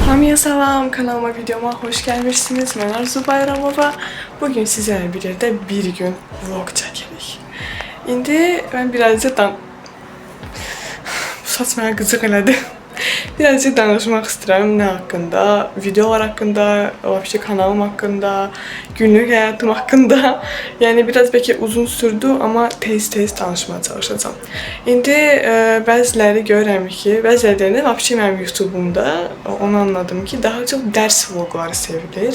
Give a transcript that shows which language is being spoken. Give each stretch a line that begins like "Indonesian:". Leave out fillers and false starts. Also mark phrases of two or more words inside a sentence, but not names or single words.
Azerbaijani: Hamıya salam, kanalıma, videoma hoş gelmişsiniz.
Turkish: Ben Arzu Bayramova. Bugün sizlerle birlikte bir gün vlog çekirik.
Azerbaijani: İndi ben birazcık bu saç mənə qıcıq elədi. Birazcık danışmaq istəyirəm nə haqqında, videolar haqqında, vəbşi kanalım haqqında, günlük həyatım haqqında. Yəni biraz bəlkə uzun sürdü, amma tez danışmaya çalışacağam. İndi bəziləri görürəm ki, bəziləri vəbşi mənim YouTube'umda onu anladım ki, daha çox dərs vlogları sevilir.